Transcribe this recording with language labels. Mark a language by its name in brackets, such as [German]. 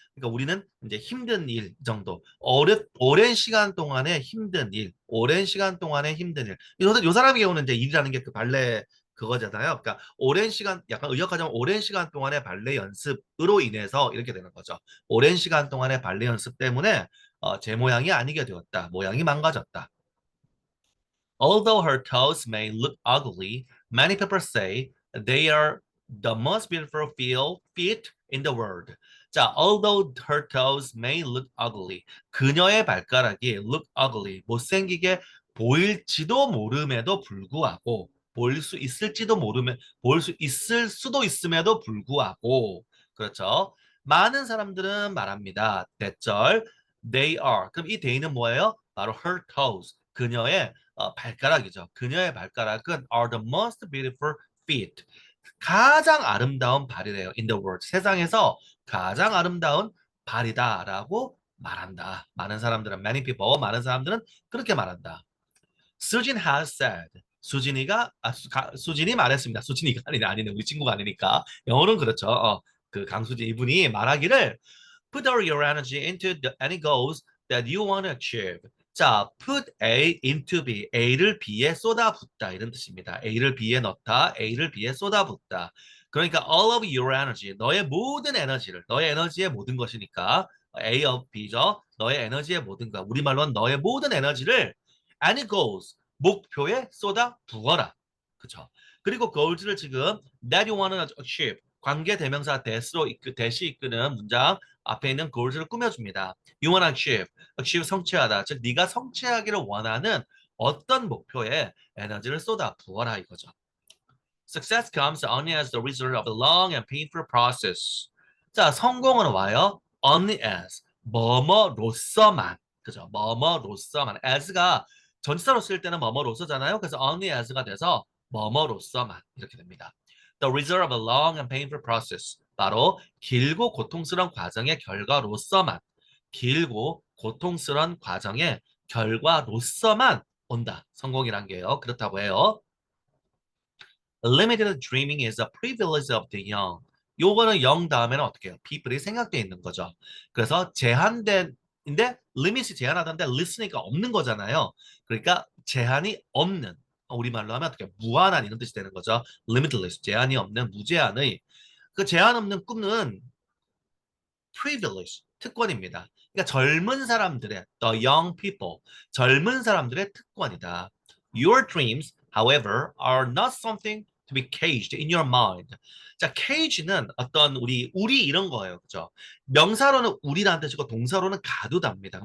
[Korean] 그러니까 우리는 이제 힘든 일 정도 오랜 시간 동안의 힘든 일, 오랜 시간 동안의 힘든 일. 요 사람의 경우는 이제 일이라는 게 그 발레 그거잖아요. 그러니까 오랜 시간 약간 의역하자면 오랜 시간 동안의 발레 연습으로 인해서 이렇게 되는 거죠. 오랜 시간 동안의 발레 연습 때문에 제 모양이 아니게 되었다. 모양이 망가졌다. [English] Although her toes may look ugly, many people say they are the most beautiful feet in the world. [Korean] 자, [English] although her toes may look ugly, [Korean] 그녀의 발가락이 [English] look ugly, [Korean] 못생기게 보일지도 모름에도 불구하고, 보일 수 있을지도 모르면, 보일 수 있을 수도 있음에도 불구하고, 그렇죠? 많은 사람들은 말합니다. 대절, [English] they are. [Korean] 그럼 이 they는 뭐예요? 바로 her toes, 그녀의 발가락이죠. 그녀의 발가락은 [English] are the most beautiful feet. [Korean] 가장 아름다운 발이래요. [English] In the world. [Korean] 세상에서 가장 아름다운 발이다라고 말한다. 많은 사람들은 [English] many people, [Korean] 많은 사람들은 그렇게 말한다. [English] Susan has said. [Korean] 수진이 말했습니다. 수진이가 아니네. 우리 친구가 아니니까. 영어는 그렇죠. 그 강수진 이분이 말하기를 [English] Put all your energy into any goals that you want to achieve. [Korean] 자, [English] put A into B. [Korean] A를 B에 쏟아붓다. 이런 뜻입니다. A를 B에 넣다. A를 B에 쏟아붓다. 그러니까 [English] all of your energy. [Korean] 너의 모든 에너지를. 너의 에너지의 모든 것이니까 A of B죠. 너의 에너지의 모든 것. 우리말로는 너의 모든 에너지를 [English] any goals. [Korean] 목표에 쏟아 부어라. 그쵸? 그리고 goals를 지금 [English] that you want to achieve. [Korean] 관계 대명사 that으로 that이 이끄는 문장 앞에 있는 goals를 꾸며줍니다. [English] You want to achieve, [Korean] achieve 성취하다. 즉 네가 성취하기를 원하는 어떤 목표에 에너지를 쏟아 부어라 이거죠. [English] Success comes only as the result of a long and painful process. [Korean] 자, 성공은 와요. only as 뭐뭐로서만. 그죠? 뭐뭐로서만. as가 전치사로 쓸 때는 뭐뭐로서잖아요. 그래서 only as가 돼서 뭐뭐로서만 이렇게 됩니다. [English] The result of a long and painful process. [Korean] 바로 길고 고통스러운 과정의 결과로서만. 길고 고통스러운 과정의 결과로서만 온다. 성공이란 게요. 그렇다고 해요. [English] Limited dreaming is a privilege of the young. [Korean] 요거는 영 다음에는 어떻게 해요? people이 생각돼 있는 거죠. 그래서 제한된인데 limit이 제한하던데 listening가 없는 거잖아요. 그러니까 제한이 없는 우리말로 하면 어떻게 무한한 이런 뜻이 되는 거죠. limitless 제한이 없는 무제한의 그 제한 없는 꿈은 privilege 특권입니다. 그러니까 젊은 사람들의 [English] the young people [Korean] 젊은 사람들의 특권이다. [English] Your dreams, however, are not something to be caged in your mind. [Korean] 자, cage는 어떤 우리 이런 거예요. 그죠? 명사로는 우리라는 뜻이고 동사로는 가두다입니다.